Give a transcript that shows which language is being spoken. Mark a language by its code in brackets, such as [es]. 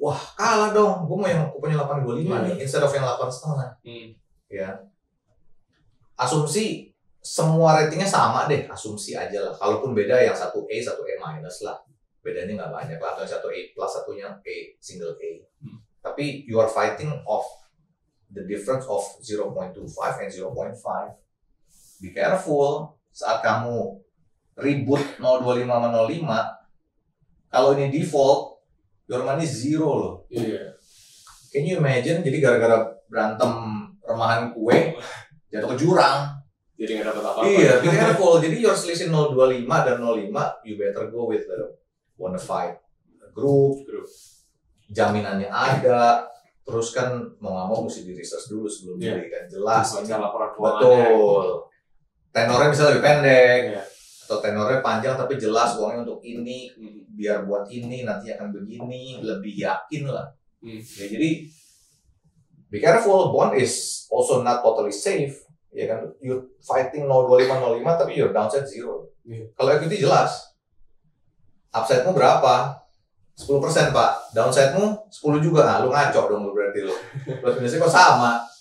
[id] Wah, kalah dong. Gue mau yang kuponnya 8,25 nih [en] instead of [id] yang 8,5. Ya. Asumsi semua ratingnya sama deh, asumsi aja lah. Kalaupun beda yang satu A, satu A minus lah. Bedanya nggak banyak lah. Atau yang satu A plus, satunya A, single A. Tapi [en] you are fighting off the difference of 0.25 and 0.5. Be careful [id] saat kamu ribut 0,25 sama 0,5. Kalau ini [en] default, your money zero loh. Can you imagine? [id] Jadi gara-gara berantem remahan kue, jatuh ke jurang. Jadi nggak dapat apa-apa. Iya, [en] be careful. [id] Jadi [en] your [id] selisih [en] 0,25 dan 0,5, you better go with the bona fide group. [id] Jaminannya ada. Terus kan mau nggak mau mesti di research dulu sebelum beli kan, jelas ini betul. Tenornya bisa lebih pendek atau tenornya panjang tapi jelas uangnya untuk ini, biar buat ini nanti akan begini, lebih yakin lah. Ya, jadi [en] be careful, bond is also not totally safe, [id] ya kan? [en] You fighting 0,25 [id] tapi [en] your downside zero. [id] Kalau equity jelas, upside-mu berapa? 10% Pak, downside-mu 10 juga, nah lu ngaco dong lu berarti lu. Plus minusnya kok sama?